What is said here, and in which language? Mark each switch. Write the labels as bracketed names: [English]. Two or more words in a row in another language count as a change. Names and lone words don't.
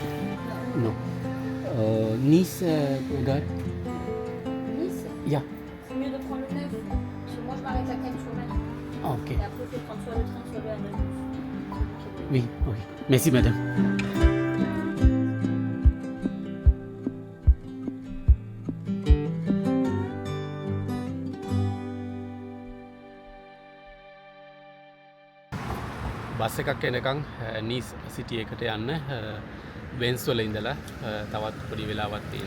[French] Non. Nice, Gare? Nice? [English] Yeah. [French] C'est mieux de prendre le 9. Parce que moi je m'arrête à Cannes-sur-Mer. Ah, ok. Et après il faut prendre soit le train, soit le A9. Oui, oui. Merci madame. [Sinhala] බස් එකක් එනකන් නීස් සිටි එකට යන්න වෙන්ස් වල ඉඳලා තවත් පොඩි වෙලාවක් තියෙනවා.